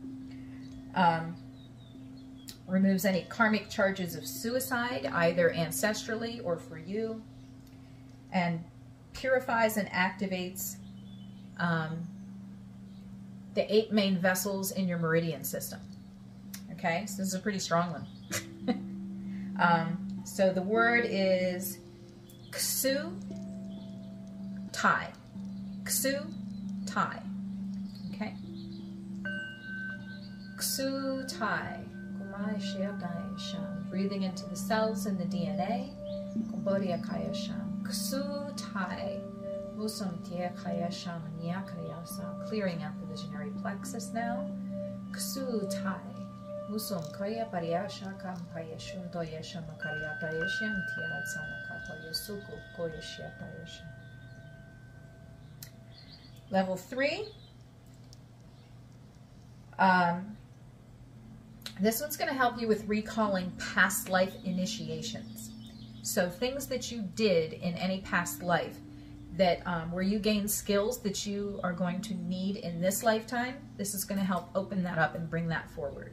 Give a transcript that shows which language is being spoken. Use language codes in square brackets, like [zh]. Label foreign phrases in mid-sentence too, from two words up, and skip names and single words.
[en] Removes any karmic charges of suicide, either ancestrally or for you, and purifies and activates the 8 main vessels in your meridian system. Okay, so this is a pretty strong one. So the word is ksu tai. Ksu tai. Okay. Ksu tai. Breathing into the cells and the DNA. Ksu tai. Clearing out the visionary plexus now. Ksu tai. Musum kaya pariyasha kampaya shuntoyesha makariyatayesha tiaratsamakapoyasuku koyeshiatayesha. Level 3. This one's going to help you with recalling past life initiations. So things that you did in any past life that where you gain skills that you are going to need in this lifetime, this is going to help open that up and bring that forward.